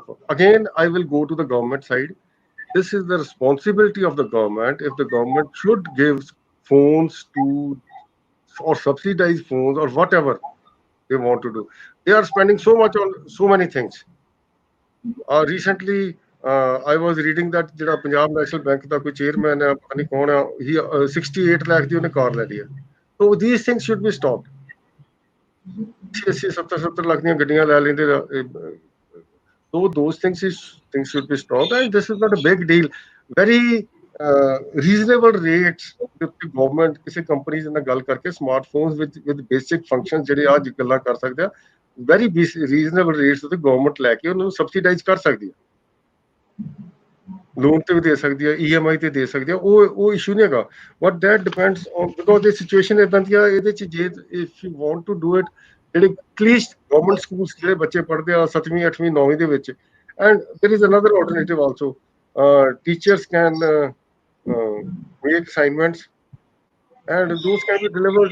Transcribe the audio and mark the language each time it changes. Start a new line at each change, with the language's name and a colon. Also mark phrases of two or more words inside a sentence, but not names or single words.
English: Again, I will go to the government side. This is the responsibility of the government. If the government should give phones to or subsidize phones or whatever they want to do, they are spending so much on so many things. Recently, I was reading that
Punjabi: ਜਿਹੜਾ ਪੰਜਾਬ ਨੈਸ਼ਨਲ ਬੈਂਕ ਦਾ ਕੋਈ ਚੇਅਰਮੈਨ ਹੈ, ਪਤਾ ਨਹੀਂ ਕੌਣ ਹੈ, he 68 ਲੱਖ ਦੀ ਉਹਨੇ ਕਾਰ ਲੈ ਲਈ ਹੈ।
English: So these things should be stopped.
Punjabi: 70 ਲੱਖ ਦੀਆਂ ਗੱਡੀਆਂ ਲੈ ਲੈਂਦੇ।
English: So those things should be stopped, and this is not a big deal. Very reasonable rates
Punjabi: ਦੇ ਉੱਤੇ ਗਵਰਨਮੈਂਟ ਕਿਸੇ ਕੰਪਨੀਜ਼ ਨਾਲ ਗੱਲ ਕਰਕੇ ਸਮਾਰਟਫੋਨਸ
English: with basic functions
Punjabi: ਜਿਹੜੇ ਅੱਜ ਗੱਲਾਂ ਕਰ ਸਕਦੇ ਆ,
English: very reasonable rates
Punjabi: ਤੇ ਗਵਰਨਮੈਂਟ ਲੈ ਕੇ ਉਹਨਾਂ ਨੂੰ ਸਬਸਿਡਾਈਜ਼ ਕਰ ਸਕਦੀ ਹੈ, ਲੋਨ ਤੇ ਵੀ ਦੇ ਸਕਦੀ ਹੈ, EMI ਤੇ ਦੇ ਸਕਦੀ ਹੈ, ਉਹ ਇਸ਼ੂ ਨਹੀਂ ਹੈਗਾ।
English: But that depends on,
Punjabi: ਬਿਕੋਜ਼ ਇਹ ਸਿਚੁਏਸ਼ਨ ਇਦਾਂ ਦੀ ਆ, ਇਹਦੇ ਚ ਜੇ
English: If you want to do it,
Punjabi: ਜਿਹੜੇ ਐਟਲੀਸਟ ਗਵਰਨਮੈਂਟ ਸਕੂਲਸ ਜਿਹੜੇ ਬੱਚੇ ਪੜ੍ਹਦੇ ਆ 7ਵੀਂ 8ਵੀਂ 9ਵੀਂ ਦੇ ਵਿੱਚ,
English: and there is another alternative also, teachers can make assignments and those can be delivered.